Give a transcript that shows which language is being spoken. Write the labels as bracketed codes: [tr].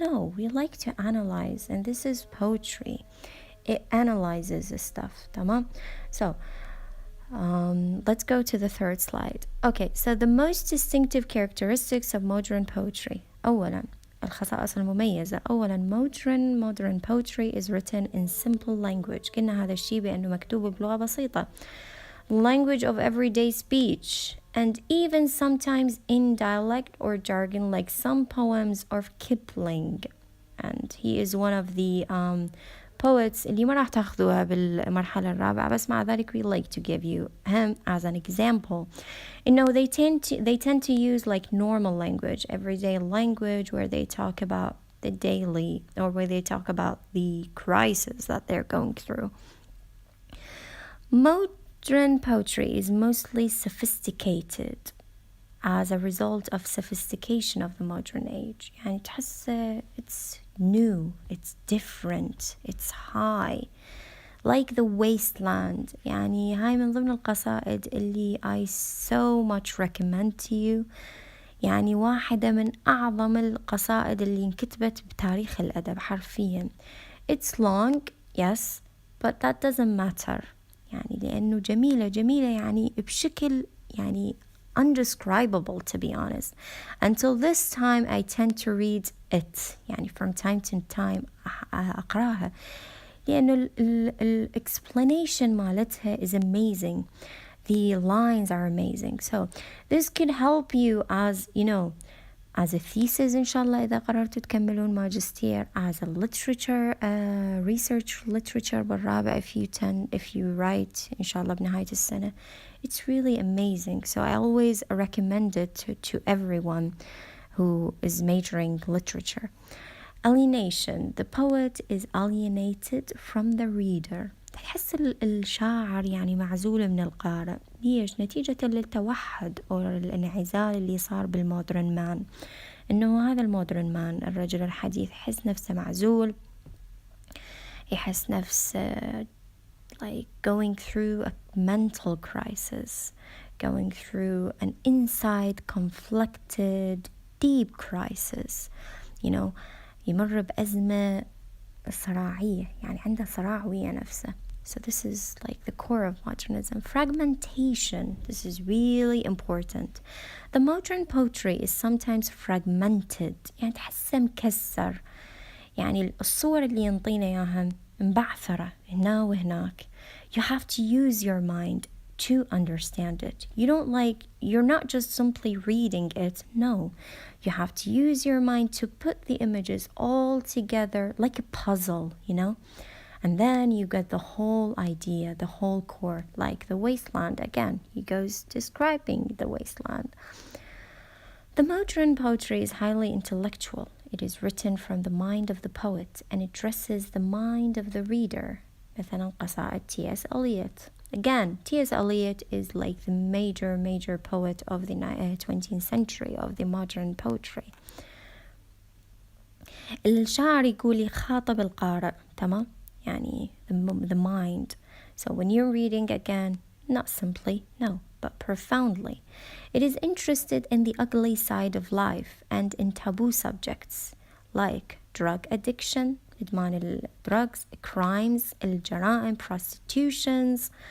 [en] No, we like to analyze, and this is poetry. It analyzes the stuff, tamam? So, let's go to the third slide. Okay, so the most distinctive characteristics of modern poetry. [ar] أولاً الخصائص المميزة. أولاً [en] modern poetry is written in simple language. [ar] قلنا هذا الشيء بأنه مكتوب بلغة بسيطة. [en] Language of everyday speech, and even sometimes in dialect or jargon, like some poems of Kipling, and he is one of the poets [ar] اللي ما راح تاخذوها بالمرحلة الرابعة, بس مع ذلك [en] we like to give you him as an example. They tend to use like normal language, everyday language, where they talk about the daily, or where they talk about the crisis that they're going through. Modern poetry is mostly sophisticated as a result of sophistication of the modern age. [ar] يعني تحس [en] it's new, it's different, it's high, like the wasteland. [ar] يعني هاي من ضمن القصائد اللي [en] I so much recommend to you. [ar] يعني واحدة من أعظم القصائد اللي انكتبت بتاريخ الأدب حرفيا. [en] It's long, yes, but that doesn't matter. [ar] يعني لأنه جميلة يعني بشكل يعني [en] undescribable, to be honest. Until this time I tend to read it, [ar] يعني [en] from time to time [ar] أقراها, لأنه [en] explanation [ar] مالتها [en] is amazing. The lines are amazing. So this could help you as, as a thesis [ar] إن شاء الله إذا قررتوا تكملون ماجستير, [en] as a literature, research literature [ar] بالرابع [en] if you write [ar] إن شاء الله بنهاية السنة. [en] It's really amazing. So I always recommend it to everyone who is majoring literature. Alienation. The poet is alienated from the reader. [ar] تحس الشاعر يعني معزول من القارئ. ليش؟ نتيجة للتوحد أو الانعزال اللي صار بالمودرن مان. إنه هذا المودرن مان الرجل الحديث يحس نفسه معزول, يحس نفسه [en] like going through a mental crisis, going through an inside conflicted deep crisis, [ar] يمر بأزمة صراعية, يعني عنده صراع ويا نفسه. [en] So this is like the core of modernism. Fragmentation, this is really important. The modern poetry is sometimes fragmented, [ar] يعني تحسه مكسر, يعني الصور اللي ينطينا إياها مبعثرة هنا وهناك. [en] You have to use your mind to understand it. You're not just simply reading it. No, you have to use your mind to put the images all together like a puzzle, and then you get the whole idea, the whole core, like the wasteland. Again, he goes describing the wasteland. The modern poetry is highly intellectual. It is written from the mind of the poet and addresses the mind of the reader. [ar] مثلا قصائد T.S. [en] Eliot. Again, T.S. Eliot is like the major poet of the 20th century, of the modern poetry. [ar] الشاعر يقول يخاطب القارئ, تمام? يعني [en] the mind. So when you're reading again, not simply, no, but profoundly. It is interested in the ugly side of life and in taboo subjects like drug addiction, [ar] إدمان [en] drugs, crimes, [ar] الجرائم, [en] prostitutions,